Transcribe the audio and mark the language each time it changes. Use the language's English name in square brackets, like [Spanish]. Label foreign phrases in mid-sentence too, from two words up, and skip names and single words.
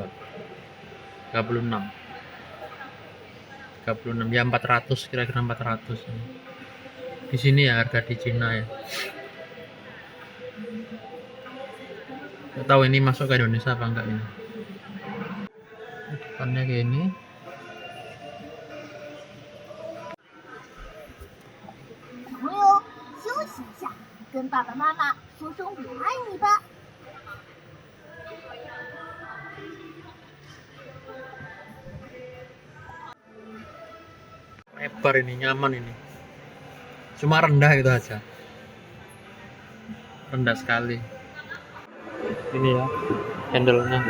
[Indonesian] 36. 36 ya, 400, kira-kira 400 ini. Di sini ya harga di Cina ya. Nggak tahu ini masuk ke Indonesia apa enggak ini. Depannya kayak ini. [Chinese] 朋友，休息一下，跟爸爸妈妈说声我爱你吧。 [Indonesian] Lebar ini, nyaman ini. Cuma rendah itu aja. Rendah sekali. Ini ya, handle-nya.